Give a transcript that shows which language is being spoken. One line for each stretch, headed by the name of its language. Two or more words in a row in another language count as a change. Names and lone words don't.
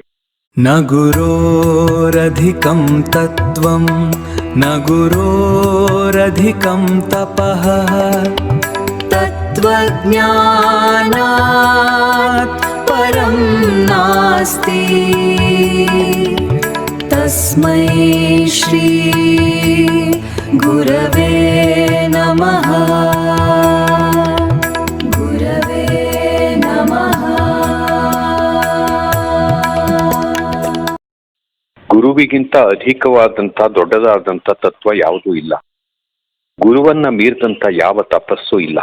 Sanskrit: ನ ಗುರೋರಧಿಕಂ ತತ್ವಂ ನ ಗುರೋರಧಿಕಂ ತಪಃ ತತ್ವಜ್ಞಾನಾತ್ ಪರಂ ನಾಸ್ತಿ ತಸ್ಮೈ ಶ್ರೀ ಗುರವೇ ನಮಃ.
Kannada: ಗುರುವಿಗಿಂತ ಅಧಿಕವಾದಂತ ದೊಡ್ಡದಾದಂತ ತತ್ವ ಯಾವುದೂ ಇಲ್ಲ. ಗುರುವನ್ನ ಮೀರಿದಂತ ಯಾವ ತಪಸ್ಸು ಇಲ್ಲ.